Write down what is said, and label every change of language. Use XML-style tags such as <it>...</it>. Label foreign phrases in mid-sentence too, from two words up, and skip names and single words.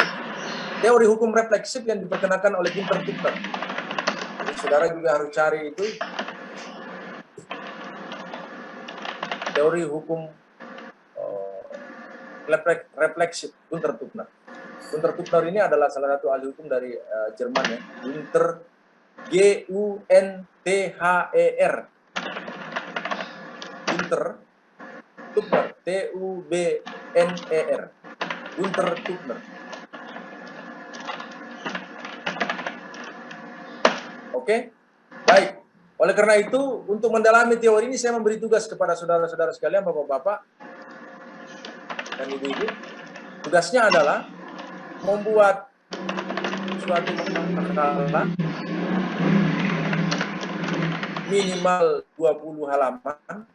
<id>Teori hukum refleksif yang diperkenalkan oleh Günther Tuckner. Saudara juga harus cari itu. Teori hukum refleksif Günther Tuckner. Günther Tuckner ini adalah salah satu ahli hukum dari Jerman ya. Günther, G-U-N-T-H-E-R. Günther Tuckner, T-U-B-N-E-R. Günther Tuckner. Oke, baik. Oleh karena itu, untuk mendalami teori ini saya memberi tugas kepada saudara-saudara sekalian, bapak-bapak dan ibu-ibu. Tugasnya adalah membuat suatu makalah minimal 20 halaman.</id>